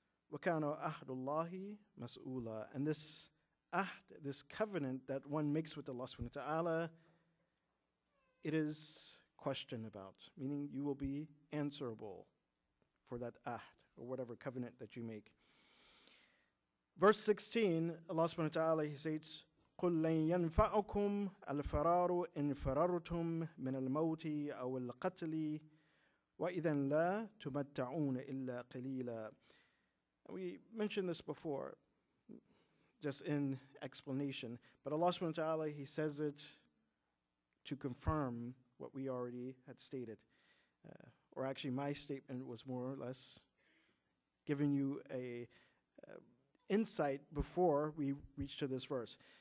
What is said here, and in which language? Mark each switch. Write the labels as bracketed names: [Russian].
[Arabic] وَكَانَ أَحْدُ اللَّهِ مَسْئُولًا. [English] And this ahd, this covenant that one makes with Allah subhanahu wa ta'ala, it is questioned about, meaning you will be answerable for that ahd or whatever covenant that you make. Verse 16, Allah subhanahu wa ta'ala, He says, [Arabic] قُلْ لَنْ يَنْفَعُكُمْ الْفَرَارُ إِنْ فَرَرْتُمْ مِنَ الْمَوْتِ أَوْ الْقَتْلِ وَإِذًا لَا تُمَتَّعُونَ إِلَّا قَلِيلًا. [English] We mentioned this before, just in explanation. But Allah subhanahu wa ta'ala, He says it to confirm what we already had stated. Or actually, my statement was more or less giving you a insight before we reach to this verse.